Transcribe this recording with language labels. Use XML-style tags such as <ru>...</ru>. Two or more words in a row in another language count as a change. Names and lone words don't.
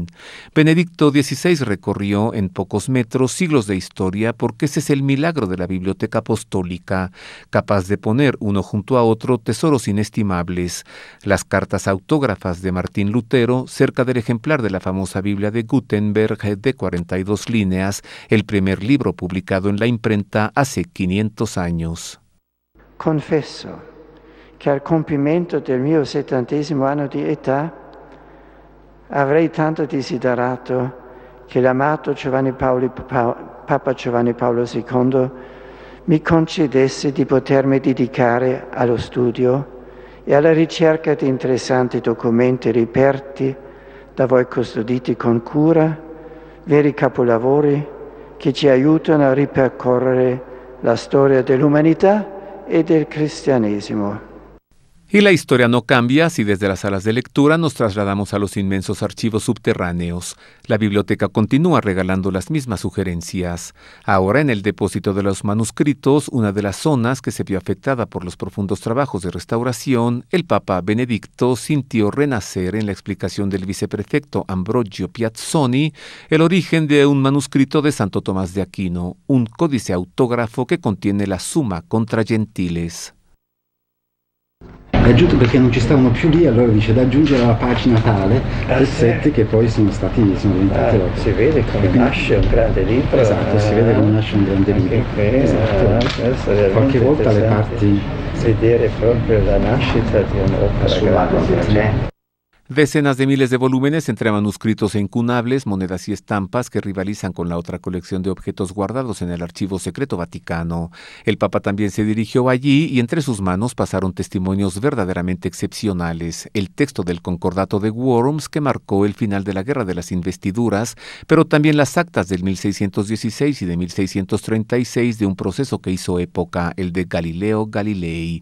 <es>Benedicto XVI recorrió en pocos metros siglos de historia, porque ese es el milagro de la Biblioteca Apostólica, capaz de poner uno junto a otro tesoros inestimables, las cartas autógrafas de Martín Lutero cerca del ejemplar de la famosa Biblia de Gutenberg de 42 líneas, el primer libro publicado en la imprenta hace 500 años.</es> <it>Confesso che al compimento del mio 70° anno di età avrei tanto desiderato che l'amato Papa Giovanni Paolo II mi concedesse di potermi dedicare allo studio e alla ricerca di interessanti documenti reperti da voi custoditi con cura, veri capolavori che ci aiutano a ripercorrere la storia dell'umanità e del cristianesimo.</it> <es>Y la historia no cambia si desde las salas de lectura nos trasladamos a los inmensos archivos subterráneos. La biblioteca continúa regalando las mismas sugerencias. Ahora, en el depósito de los manuscritos, una de las zonas que se vio afectada por los profundos trabajos de restauración, el Papa Benedicto sintió renacer en la explicación del viceprefecto Ambrogio Piazzoni el origen de un manuscrito de Santo Tomás de Aquino, un códice autógrafo que contiene la Summa contra Gentiles.</es> <it>È aggiunto perché non ci stavano più lì, allora dice da aggiungere alla pagina tale pezzetti che poi sono diventati opere. Si vede come nasce un grande libro. Esatto, si vede come nasce un grande libro. Esatto. Qualche volta le parti... Vedere proprio la nascita di un'opera grande.</it> <es>Decenas de miles de volúmenes entre manuscritos e incunables, monedas y estampas que rivalizan con la otra colección de objetos guardados en el Archivo Secreto Vaticano. El Papa también se dirigió allí y entre sus manos pasaron testimonios verdaderamente excepcionales. El texto del Concordato de Worms, que marcó el final de la Guerra de las Investiduras, pero también las actas del 1616 y de 1636 de un proceso que hizo época, el de Galileo Galilei.</es>